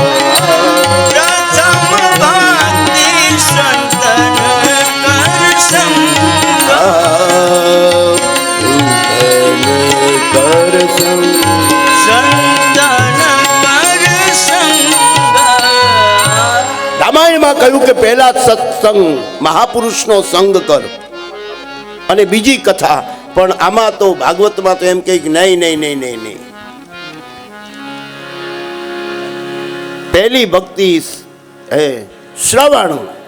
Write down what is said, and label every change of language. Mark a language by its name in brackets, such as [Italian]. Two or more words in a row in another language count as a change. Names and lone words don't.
[Awadhi] प्रथम भक्ति संतन कर संगा. कर संगा. संतन कर संगा. [Gujarati] રામાયણમાં કહ્યું કે પહેલા સત્સંગ, મહાપુરુષનો સંગ કર, અને બીજી કથા. પણ આમાં તો ભાગવતમાં તો એમ કહે કે નહીં નહીં નહીં નહીં નહીં. પહેલી ભક્તિ હે શ્રવણ.